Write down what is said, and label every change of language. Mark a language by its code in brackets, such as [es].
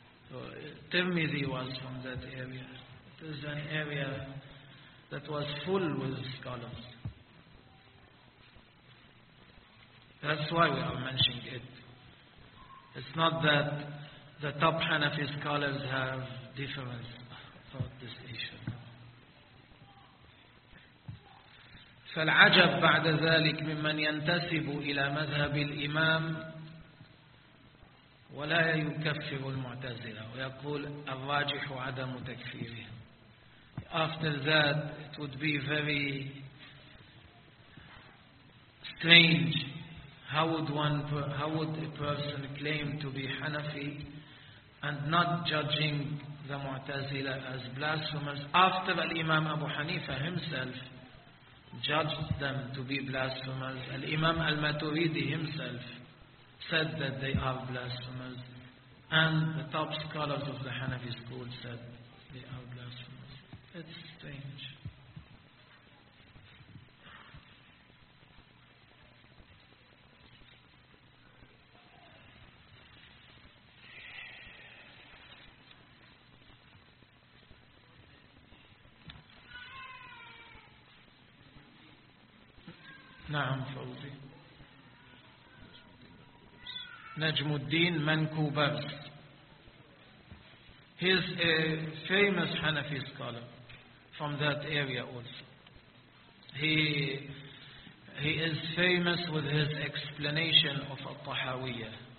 [en] So, Tirmidhi was from that area. It is an area that was full with scholars. That's why we are mentioning it. It's not that the top Hanafi scholars have difference about this issue. [ar] فالعجب بعد ذلك ممن ينتسب إلى مذهب الإمام ولا يكفر المعتزلة ويقول الراجح عدم تكفيره. [en] After that, it would be very strange How would a person claim to be Hanafi and not judging the Mu'tazila as blasphemers after Al-Imam Abu Hanifa himself judged them to be blasphemers? Al-Imam Al-Maturidi himself said that they are blasphemers, and the top scholars of the Hanafi school said they are blasphemers. It's strange. [ar] نعم فوزي نجم الدين منكوبرس. [en] He is a famous Hanafi scholar from that area also. He is famous with his explanation of Al-Tahawiyyah.